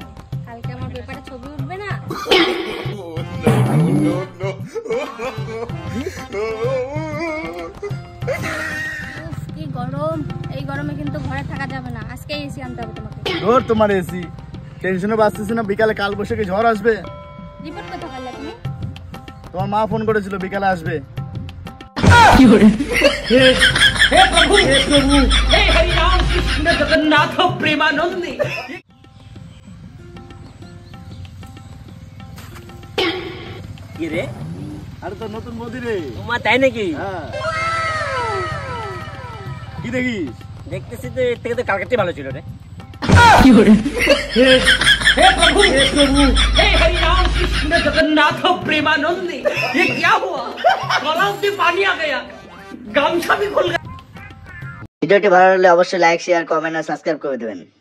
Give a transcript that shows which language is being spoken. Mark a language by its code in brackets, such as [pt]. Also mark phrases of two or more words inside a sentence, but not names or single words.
[bn] কালকে আমার পেপারে ছবি উঠবে না? কি গরম, এই গরমে কিন্তু ঘরে থাকা যাবে না। আজকে এসি আনতে হবে তোমাকে। ধর তোমার এসি, টেনশনে বাঁচতেছি না। বিকালে কাল বৈশাখী ঝড় আসবে। রিপোর্ট করতে পারলে তুমি? তোমার মা ফোন করেছিল বিকালে আসবে। [hi] हे प्रभु हे हरि राम कृष्ण जगन्नाथ प्रेमानंदी। [bn] কি রে? আরে তো নতুন মোদি রে। তোমার তাই নাকি? হ্যাঁ। কি দেখিস? দেখতেছি তো এর থেকে তো কালকেরটাই ভালো ছিল রে। [hi] हे प्रभु हे हरि राम कृष्ण जगन्नाथ प्रेमानंदी। ये क्या हुआ? गलाव से पानी आ गया, गामछा भी खुल गया। [bn] ভিডিওটি ভালো লাগলে অবশ্যই লাইক, শেয়ার, কমেন্ট আর সাবস্ক্রাইব করে দেবেন।